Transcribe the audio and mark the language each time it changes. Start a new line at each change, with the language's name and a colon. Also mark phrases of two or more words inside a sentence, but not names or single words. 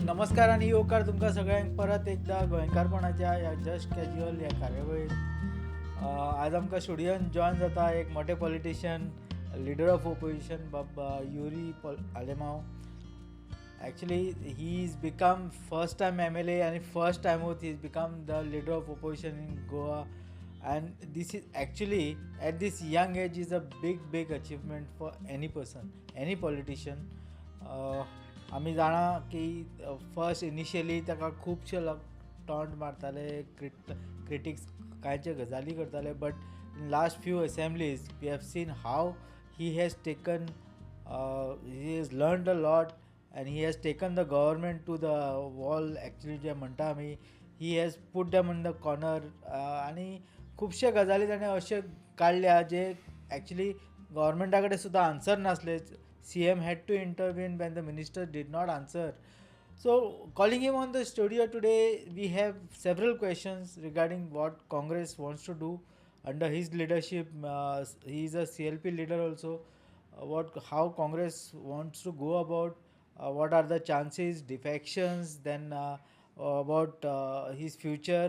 Konkani: नमस्कार आणि येवकार तुमकां सगळ्यांक परत एकदा गोंयकारपणाच्या ह्या
English: just casual
Konkani: ह्या कार्यावळींत आज आमकां स्टुडियोन जॉयन जाता एक मोठे
English: politician leader of opposition
Konkani: युरी आलेमांव.
English: Actually, he's become first time MLA and first time out he's become the leader of opposition in Goa. And this is actually at this young age is a big achievement for any person, any politician.
Konkani: आमी जाणा की फर्स्ट इनिशियली ताका खुबशे लोक टॉन्ट मारताले, क्रिटिक्स कांयचे गजाली करताले,
English: but in last few assemblies we have seen how he has taken he has learned a lot and he has taken the government to the wall.
Konkani: Actually जे म्हणटा आमी
English: he has put them in the corner
Konkani: आनी खुबशे गजाली ताणें अशे काडल्या जे एक्चुली गव्हर्मेंटा कडेन सुद्दां आन्सर नासले.
English: CM had to intervene when the minister did not answer. So calling him on the studio today, we have several questions regarding what Congress wants to do under his leadership. He is a CLP leader also. How Congress wants to go about, what are the chances, defections, then about his future.